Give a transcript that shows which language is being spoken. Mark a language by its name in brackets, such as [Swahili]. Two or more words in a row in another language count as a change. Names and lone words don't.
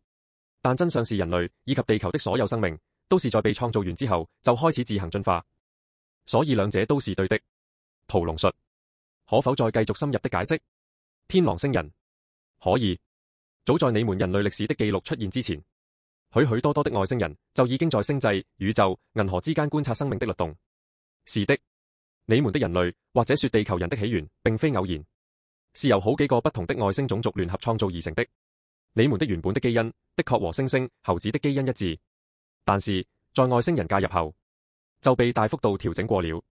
[Chinese] 但真相是人類以及地球的所有生命都是在被創造完之後就開始自行進化，所以兩者都是對的。屠龍術，可否再繼續深入的解釋？天狼星人：可以。早在你們人類歷史的記錄出現之前，許許多多的外星人就已經在星際、宇宙、銀河之間觀察生命的律動。是的，你們的人類或者說地球人的起源並非偶然，是由好幾個不同的外星種族聯合創造而成的。你們的原本的基因的確和猩猩、猴子的基因一致，但是在外星人介入後就被大幅度調整過了。